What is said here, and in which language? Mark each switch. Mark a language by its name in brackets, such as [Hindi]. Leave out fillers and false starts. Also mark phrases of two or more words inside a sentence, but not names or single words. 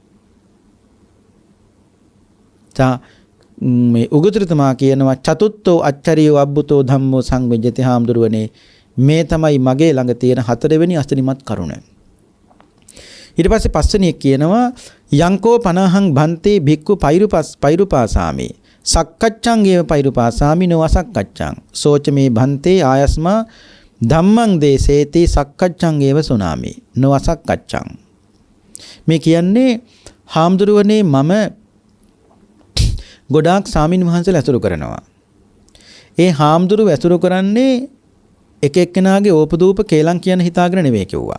[Sinhala] මේ උගතුරුතුමා කියනවා [Pali] චතුත්ථෝ අච්චරියෝ අබ්බුතෝ ධම්මෝ සංවිජ්ජති [Sinhala] හාමුදුරුවනේ මේ තමයි මගේ ළඟ තියෙන හතරවෙනි අස්තනිමත් කරුණ. ඊට පස්සේ පස්වෙනි එක කියනවා [Pali] යංකෝ 50න් බන්තේ භික්ඛු පෛරුපාසාමි සක්කච්ඡං ඒව පෛරුපාසාමි නෝ අසක්කච්ඡං සෝච මේ බන්තේ ආයස්මා ධම්මං දේසේති සක්කච්ඡං ඒව සුනාමි නෝ අසක්කච්ඡං. [Sinhala] මේ කියන්නේ හාමුදුරුවනේ මම ගොඩාක් සාමින් වහන්සේලා ඇසුරු කරනවා. ඒ හාමුදුරුව ඇසුරු කරන්නේ එක එක්කෙනාගේ ඕපදූප කේලම් කියන හිතාගෙන නෙවෙයි කිව්වා.